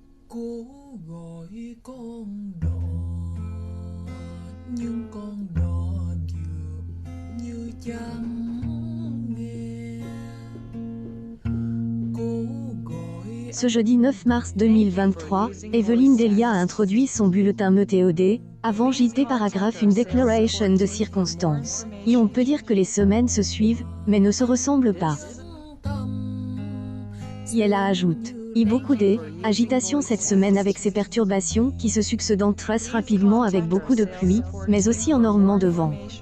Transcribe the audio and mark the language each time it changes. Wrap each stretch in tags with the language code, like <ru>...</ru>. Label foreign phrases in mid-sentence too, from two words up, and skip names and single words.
<vi>Cố gọi con đò nhưng con đò dường như chẳng nghe. Cố gọi</vi> <fr>Ce jeudi 9 mars 2023, Evelyne Delia a introduit son bulletin météo avant JT paragraphe une déclaration de circonstances. Et on peut dire que les semaines se suivent, mais ne se ressemblent pas. Et elle ajoute. Et beaucoup agitation cette semaine avec ces perturbations qui se succèdent très rapidement avec beaucoup de pluie, mais aussi énormément de vent.</fr>